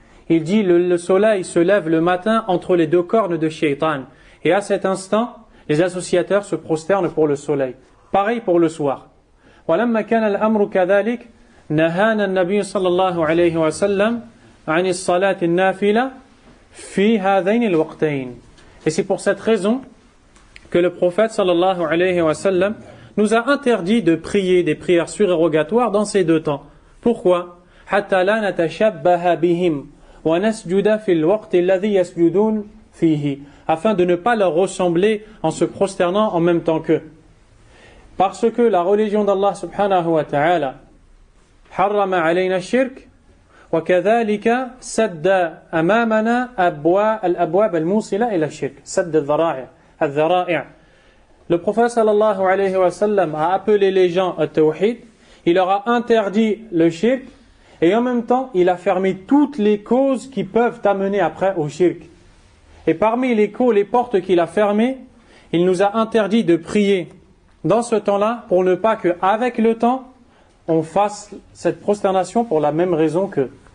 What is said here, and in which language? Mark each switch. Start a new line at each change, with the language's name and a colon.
French: Il dit le soleil se lève le matin entre les deux cornes de Shaitan. Et à cet instant, les associateurs se prosternent pour le soleil. Pareil pour le soir.
Arabic: ولما كان الأمر كذلك نهانا النبي صلى الله عليه وسلم عن الصلاة النافلة في هذين الوقتين.
French: Et c'est pour cette raison que le prophète sallallahu alayhi wa sallam nous a interdit de prier des prières surérogatoires dans ces deux temps. Pourquoi?
Arabic: حتى لا نتشبه بهم ونسجد في الوقت الذي يسجدون فيه,
French: afin de ne pas leur ressembler en se prosternant en même temps qu'eux. Parce que la religion d'Allah subhanahu wa ta'ala
Arabic: حرم علينا الشرك وكذلك سد أمامنا الأبواب الموصلة إلى الشرك سد الذرائع.
French: Le prophète sallallahu alayhi wa sallam a appelé les gens à tawhid, il leur a interdit le shirk, et en même temps il a fermé toutes les causes qui peuvent amener après au shirk. Et parmi les portes qu'il a fermées, il nous a interdit de prier dans ce temps-là, pour ne pas qu'avec le temps, on fasse cette prosternation pour la même raison qu'eux.